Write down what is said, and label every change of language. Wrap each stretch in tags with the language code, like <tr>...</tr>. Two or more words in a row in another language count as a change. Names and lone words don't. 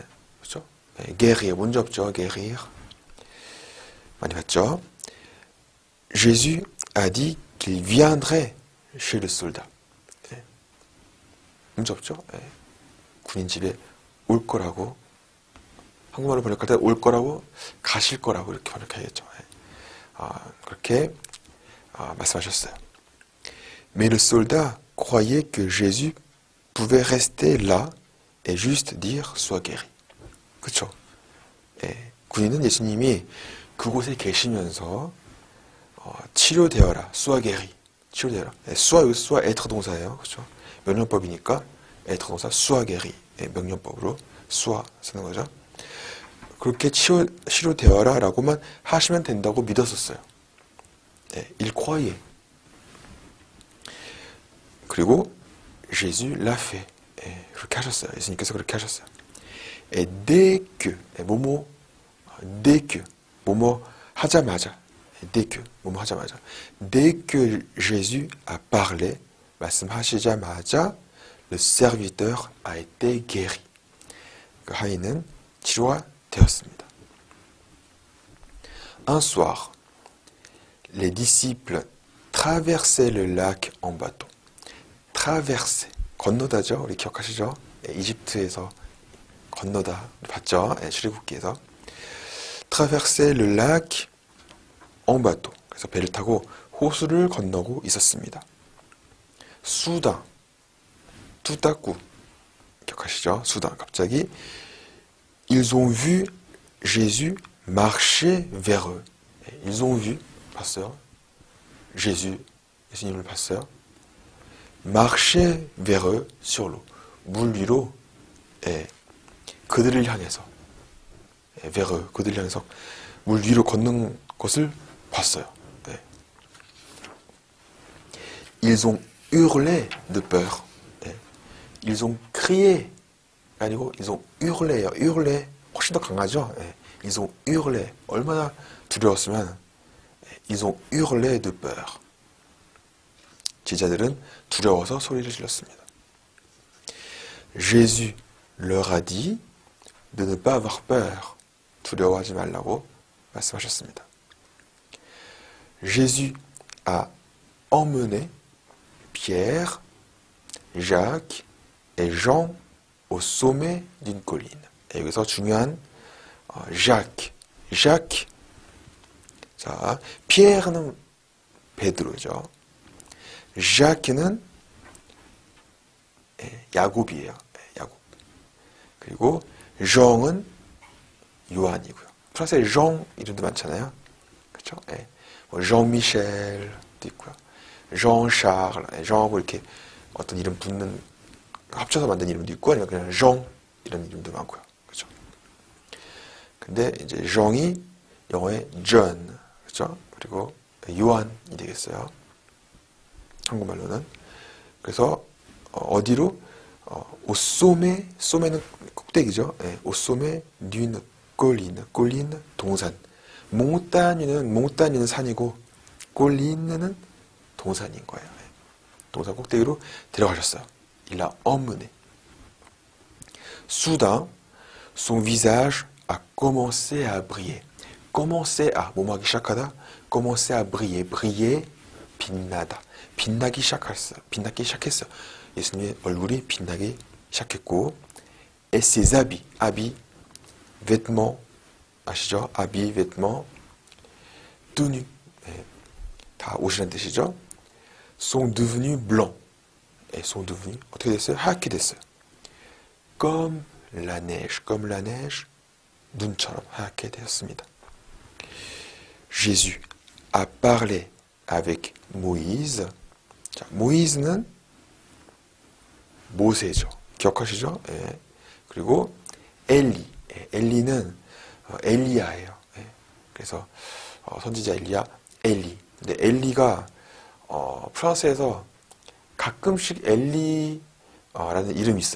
<ko>그렇죠? 예. guérir 문제 없죠. guérir 많이 봤죠?</ko> <fr>Jésus a dit qu'il viendrait chez le soldat.</fr> <ko>예. 문제 없죠? 예. 군인 집에 올 거라고 한국말로 번역할 때 올 거라고 가실 거라고 이렇게 번역해야겠죠. 그렇게 말씀하셨어요.</ko> <fr>Mais le soldat croyait que Jésus pouvait rester là et juste dire sois guéri.</fr> <ko>그렇죠? 예, 군인은 예수님이 그곳에 계시면서 치료되어라,</ko> <fr>sois guéri.</fr> <ko>치료되어라. 예, sois 여기</ko> <fr>sois être</fr> <ko>동사예요. 그렇죠? 명령법이니까 être 동사</ko> <fr>sois guéri.</fr> <ko>예, 명령법으로 sois 쓰는 거죠. 그렇게 치료되어라 라고만 하시면 된다고 믿었었어요. 예,</ko> <fr>il croyait. 그리고 Jésus l'a fait.</fr> <ko>예, 그렇게 하셨어요. 예수님께서 그렇게 하셨어요.</ko> <fr>Et dès que, dès que, 하자마자, dès que, 하자마자, dès que Jésus a parlé, 말씀하시자마자, le serviteur a été guéri.</fr> <ko>그 하인은 치료가 되었습니다.</ko> <fr>Un soir, les disciples traversaient le lac en bateau. traverser,</fr> <ko>건너다죠. 우리 기억하시죠? 이집트에서 건너다 봤죠? 출애굽기에서.</ko> <fr>traverser le lac en bateau.</fr> <ko>그래서 배를 타고 호수를 건너고 있었습니다.</ko> <fr>soudain, tout à coup, 기억하시죠? soudain, 갑자기 ils ont vu Jésus marcher vers eux. Ils ont vu,</fr> <ko>봤어요. Jésus, 예수님을 봤어요.</ko> <fr>marcher vers eux sur l'eau.</fr> <ko>물 위로 그들을 향해서</ko> <fr>vers eux,</fr> <ko>그들을 향해서 물 위로 걷는 것을 봤어요.</ko> <fr>Ils ont hurlé de peur. Ils ont crié. 아니고 ils ont hurlé요.</fr> <ko>hurlé 훨씬 더 강하죠.</ko> <fr>ils ont hurlé. 얼마나 두려웠으면 ils ont hurlé de peur.</fr> <ko>제자들은 두려워서 소리를 질렀습니다.</ko> <fr>Jésus leur a dit de ne pas avoir peur.</fr> <ko>두려워하지 말라고 말씀하셨습니다.</ko> <fr>Jésus a emmené Pierre, Jacques et Jean au sommet d'une colline.</fr> <ko>여기서 중요한 Jacques. 자, 피에르는 베드로죠. Jacques는 야곱이에요. 야곱. 그리고 Jean은 요한이고요. 프랑스에 Jean 이름도 많잖아요. 그렇죠? Jean-Michel도 있고요. Jean-Charles, Jean하고 이렇게 어떤 이름 붙는 합쳐서 만든 이름도 있고 아니면 그냥 Jean 이런 이름도 많고요. 그렇죠? 근데 이제 Jean이 영어의 John, 그렇죠? 그리고 요한이 되겠어요. 한국말로는. 그래서 어디로</ko> <fr>au sommet</fr> <ko>는 꼭대기죠.</ko> <fr>au sommet d'une colline,</fr> <ko>동산. 몽따니는 산이고 colline는 동산인 거예요. 동산 꼭대기로 데려가셨어요.</ko> <fr>Il a emmené. Soudain, son visage a commencé à briller. commencer à,</fr> <ko>뭐하기 시작하다,</ko> <fr>commencer à briller,</fr> <ko>빛나다. 빛나기 시작했어. 예수님의 얼굴이 빛나기 시작했고,</ko> <fr>et ses habits, vêtements, 아시죠? habits, vêtements, tenue,</fr> <ko>다 옷이라는 뜻이죠.</ko> <fr>sont devenus blancs. sont devenus,</fr> <ko>어떻게 됐어요? 하얗게 됐어요.</ko> <fr>comme la neige,</fr> <ko>눈처럼 하얗게 되었습니다.</ko> <fr>Jésus a parlé avec Moïse.</fr> <ko>자, 모이즈는 모세죠. 기억하시죠? 예. 그리고 엘리. 예. 엘리는 엘리야예요. 예. 그래서 선지자 엘리야, 엘리. 근데 엘리가 프랑스에서 가끔씩 엘리라는 이름이 있어요.</ko>